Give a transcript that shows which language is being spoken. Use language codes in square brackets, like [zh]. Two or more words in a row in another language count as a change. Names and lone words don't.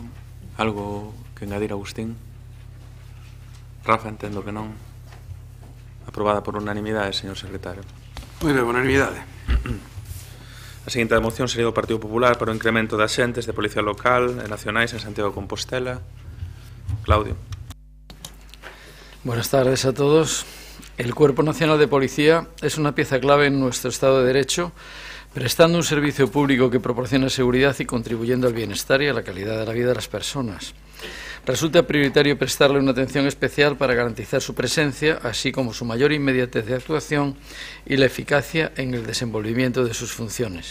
[gl] Algo que engadir, Agustín? Rafa, entendo que non. Aprobada por unanimidade, señor secretario. Moi ben, unanimidade. A seguinte moción sería do Partido Popular para o incremento de axentes de Policía Local e Nacionais en Santiago de Compostela. Claudio. [es] Buenas tardes a todos. El Cuerpo Nacional de Policía es una pieza clave en nuestro Estado de Derecho, prestando un servicio público que proporciona seguridad y contribuyendo al bienestar y a la calidad de la vida de las personas. Resulta prioritario prestarle una atención especial para garantizar su presencia, así como su mayor inmediatez de actuación y la eficacia en el desenvolvimiento de sus funciones.